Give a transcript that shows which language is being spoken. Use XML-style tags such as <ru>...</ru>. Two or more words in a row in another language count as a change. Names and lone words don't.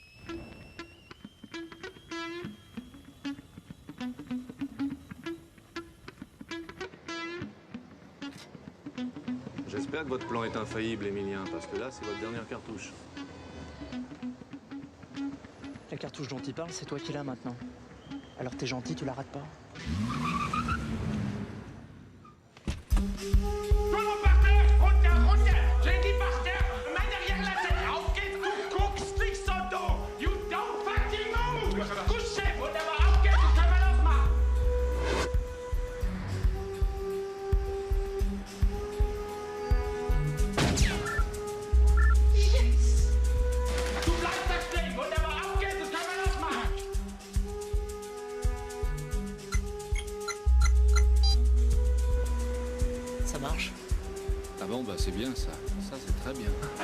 <fr>J'espère que votre plan est infaillible, Émilien, parce que là, c'est votre dernière cartouche. La cartouche dont il parle, c'est toi qui l'as maintenant. Alors t'es gentil, tu la rates pas. J'ai dit par terre, main derrière la tête.</fr> <de>Auf geht's, du guckst nicht so doof.</de> <en>You don't fucking move.</en> <de>Couchez, wunderbar, auf geht's, das können wir losmachen. Yes. Du bleibst da stehen, wunderbar, auf geht's, das können wir losmachen.</de> <fr>Ça marche? Ah bon, bah c'est bien ça. Ça, c'est très bien.</fr>